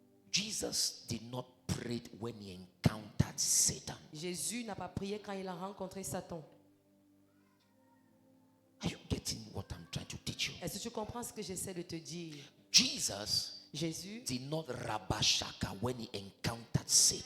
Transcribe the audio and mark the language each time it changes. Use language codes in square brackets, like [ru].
[en] Jesus did not pray when he encountered Satan. [fr] Jésus n'a pas prié quand il a rencontré Satan. [en] Are you getting what I'm trying to teach you? [fr] Est-ce que tu comprends ce que j'essaie de te dire? [en] Jésus did not rabashaka when he encountered Satan.